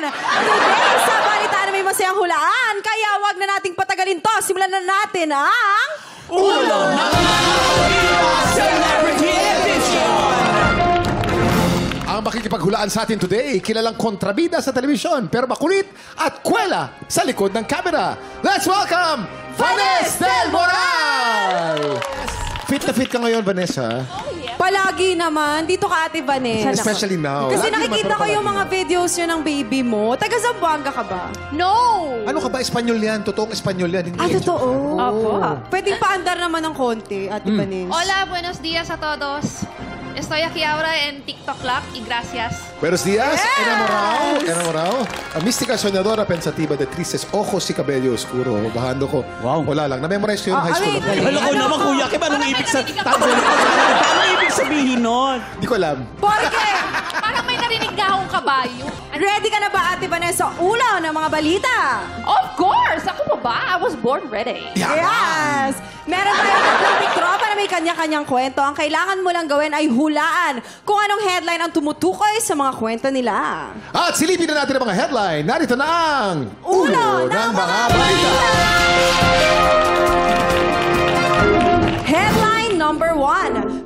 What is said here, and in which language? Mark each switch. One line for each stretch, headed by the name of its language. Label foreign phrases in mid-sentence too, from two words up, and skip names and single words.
Filipino: Today, sa balitaan na may masayang hulaan. Kaya wag na nating patagalin to. Simulan na natin ang... Ulo ng mga
English: Celebrity Edition!
Filipino: Ang makikipaghulaan sa atin today, kilalang kontrabida sa telebisyon, pero makulit at kwela sa likod ng camera.
English: Let's welcome Vanessa Del Moral!
Filipino: Fit na fit ka ngayon, Vanessa. Palagi naman. Dito ka, Ate Vanessa.
English: Especially now.
Filipino: Kasi Lagi nakikita naman, ko pero yung mga videos yun ng baby mo. Taga Zamboanga ka ba? No! Ano ka ba? Espanyol yan. Totoong Espanyol yan. Hindi yan. Totoo. Opo. Pwedeng paandar naman ng konti, Ate Vanessa.
Spanish: Hola, buenos días a todos. Estoy aquí ahora en TikTok Lab y gracias. Buenos días, enamorado. A mística soñadora pensativa de tristes ojos y cabello oscuro. Bajando ko.
Filipino: Wow. Wala lang. Na-memorize ko yung
English: high school.
Filipino: Alam ko naman, Kuya Kim, anong ibig sabihin nun? Hindi ko alam. Porque, Parang may narinig na akong kabayo. ready ka na ba, Ate Vanessa? Ulaw ng mga balita.
English: Of course!
Filipino: Ako pa ba?
English: I was born ready. Yes!
Filipino: Meron tayong tatlong tiktropa na may kanya-kanyang kwento. Ang kailangan mo lang gawin ay hulaan kung anong headline ang tumutukoy sa mga kwento nila. At silipin na natin ang mga headline. Narito na ang Ulo ng mga balita.
English: Headline number 1.